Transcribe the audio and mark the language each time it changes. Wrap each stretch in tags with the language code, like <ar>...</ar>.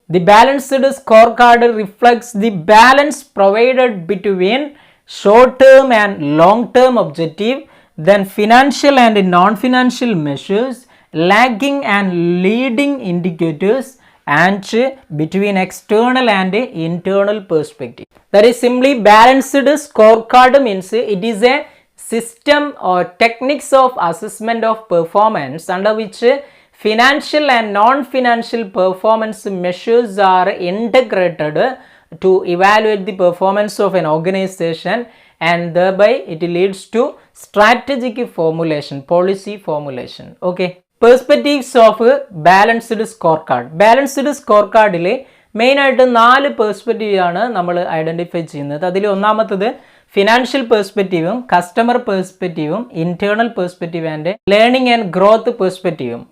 <en>The balanced score card reflects the balance provided between short term and long term objective, then financial and non financial measures, lagging and leading indicators, and between external and internal perspective. That is simply balanced score card means it is a system or techniques of assessment of performance under which financial and non-financial performance measures are integrated to evaluate the performance of an organization, and thereby it leads to strategic formulation, policy formulation. Okay, perspectives of balanced scorecard.</en> <ml>Balanced scorecardile main ആയിട്ട് 4 perspective ആണ് നമ്മൾ identify ചെയ്യുന്നത്. അതിൽ ഒന്നാമത്തത് financial പെർസ്പെക്റ്റീവും, customer പെർസ്പെക്റ്റീവും, internal perspective and learning and growth പെർസ്പെക്റ്റീവും.</ml>